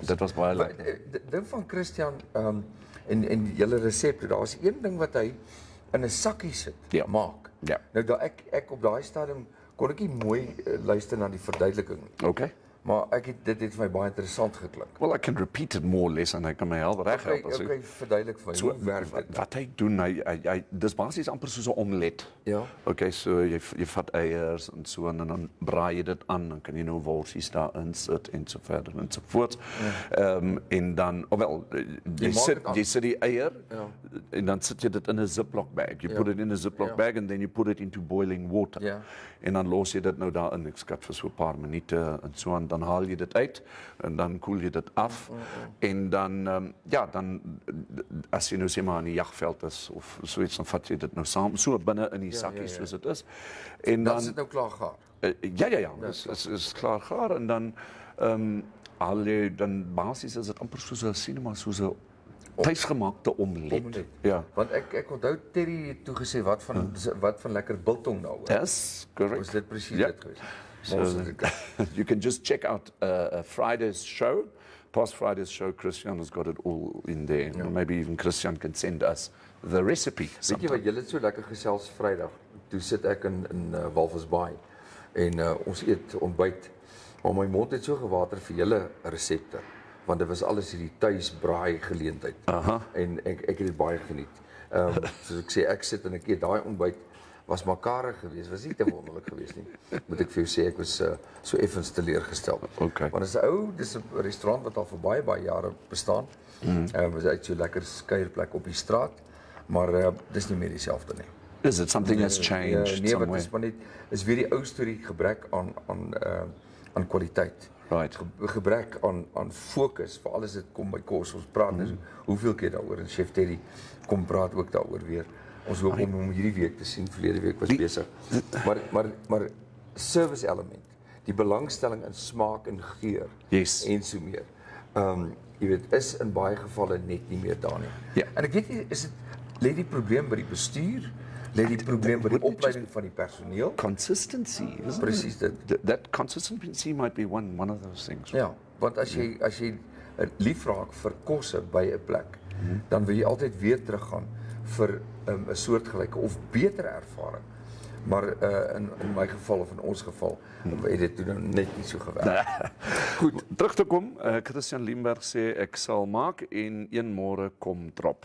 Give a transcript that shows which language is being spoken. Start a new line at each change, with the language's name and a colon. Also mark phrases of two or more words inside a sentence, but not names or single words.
Afrikaans: Dit was baie lekker. Ding van Christian en julle resepte, daar's een ding wat hy in 'n sakkie sit, maak. Ja. Nou dat ek op daai stadium kon ek nie mooi luister na die verduideliking nie. Okay. Maar dit het vir my baie interessant geklink.
English: Well, I can repeat it more or less
Afrikaans: en hy kan my help reg help as Okay, verduidelik vir my. Hoe werk dit? Wat hy doen, hy dis basies amper soos 'n omelet. Ja. Okay, so jy vat eiers en so en dan braai jy dit aan, dan kan jy nou worsies daarin sit en so verder en so voort. En dan jy sit die eier en dan sit jy dit in 'n Ziploc bag.
English: You put it in a Ziploc bag and then you put it into boiling water.
Afrikaans: Ja. En dan los jy dit nou daarin, ek skat vir so 'n paar minute en so en dan haal jy dit uit en dan koel jy dit af en dan dan as jy nou sê maar in die jagveld is of so iets dan vat jy dit nou saam so binne in die sakkie soos dit is en dan is dit nou klaar gaar. Ja, is klaar gaar en dan haal jy dan basies is dit amper soos 'n cinema soos 'n tuisgemaakte omelet. Ja. Want ek onthou Terry het toe gesê wat van lekker biltong nou.
English: Yes, correct.
Afrikaans: Was dit presies dit geweest?
English: So you can just check out Friday's show. Past Friday's show, Christian has got it all in there. Yeah. Maybe even Christian can send us the recipe.
Afrikaans: Weet jy wat, julle het so lekker gesels Vrydag. Toe sit ek in Walvisbaai en ons eet ontbyt. Maar my mond het so gewater vir julle resepte. Want dit was alles hierdie tuisbraai geleentheid. En ek het dit baie geniet. Soos ek sê, ek sit en ek eet daai ontbyt was makarig geweest, was nie te wonderlik geweest nie. Moet ek vir jou sê, ek was so effens teleurgestel. Okay. Want dis 'n restaurant wat al vir baie jare bestaan. Was uit so lekker skuierplek op die straat, maar dis nie meer dieselfde nie.
English: Is it something has changed
Afrikaans: Nee,
English: somewhere?
Afrikaans: wat is maar net is weer die ou storie gebrek aan kwaliteit.
English: Right.
Afrikaans: Gebrek aan fokus, veral as dit kom by kos. Ons praat nou hoeveel keer daaroor en Chef Terry kom praat ook daaroor weer. Ons hoop om hom hierdie week te sien. Verlede week was besig. Maar service element, die belangstelling in smaak en geur en so meer. Jy weet, is in baie gevalle net nie meer daar nie. Ja. En ek weet nie, lê die probleem by die bestuur? Lê die probleem by die opleiding van die personeel?
English: Consistency, isn't
Afrikaans: Presies dit.
English: That consistency might be one of those things.
Afrikaans: Ja, want as jy lief raak vir kosse by 'n plek, dan wil jy altyd weer teruggaan vir 'n soortgelyke of beter ervaring. Maar in my geval of in ons geval het dit toe nou net nie so gewerk. Goed, terug te kom, Christian Limberg sê ek sal maak en een môre kom drop.